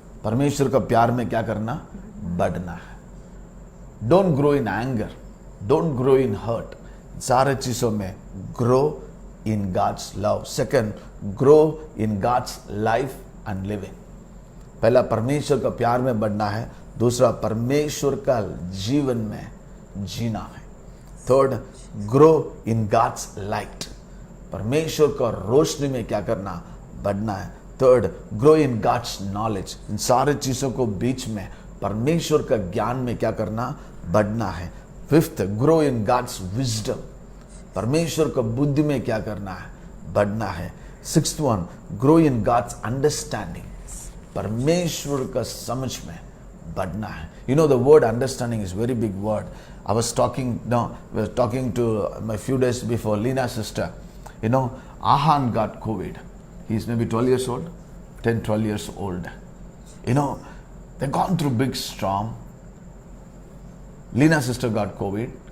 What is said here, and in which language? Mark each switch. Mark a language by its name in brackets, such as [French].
[Hindi] परमेश्वर का प्यार में क्या करना? बढ़ना है. [English] Don't grow in anger. Don't grow in hurt. [Hindi] सारे चीजों में [English] grow in God's love. Second, grow in God's life and living. [Hindi] पहला परमेश्वर का प्यार में बढ़ना है. दूसरा परमेश्वर का जीवन में जीना है. [English] Third, grow in God's light. [Hindi] परमेश्वर का रोशनी में क्या करना? बढ़ना है. [English] Third, grow in God's knowledge. [Hindi] इन सारे चीजों को बीच में परमेश्वर का ज्ञान में क्या करना? बढ़ना है. [English] Fifth, grow in God's wisdom. [Hindi] परमेश्वर का बुद्धि में क्या करना है? बढ़ना है. [English] Sixth one, grow in God's understanding. [Hindi] परमेश्वर का समझ में बढ़ना है. [English] The word understanding is very big word. I was talking to my few days before, Lina's sister. Ahan got COVID. He's maybe 12 years old, 10, 12 years old. They've gone through big storm. Lina's sister got COVID.